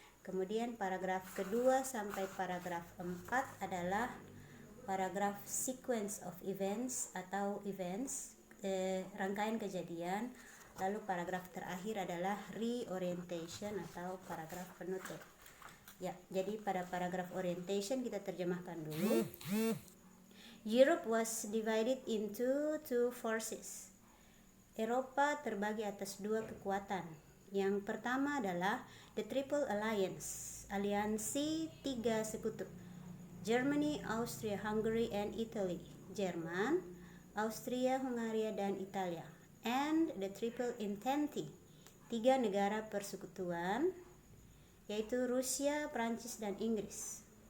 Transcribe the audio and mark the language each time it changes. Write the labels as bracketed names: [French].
[Indonesian] Kemudian paragraf kedua sampai paragraf 4 adalah paragraf sequence of events atau events, rangkaian kejadian. Lalu paragraf terakhir adalah reorientation atau paragraf penutup. Ya, jadi pada paragraf orientation kita terjemahkan dulu. [English] Europe was divided into 2 forces. [Indonesian] Eropa terbagi atas 2 kekuatan. Yang pertama adalah The Triple Alliance, aliansi 3 sekutu. [English] Germany, Austria, Hungary, and Italy. [Indonesian] Jerman, Austria, Hungaria, dan Italia. And the Triple Entente, 3 negara persekutuan, yaitu Rusia, Prancis, dan Inggris.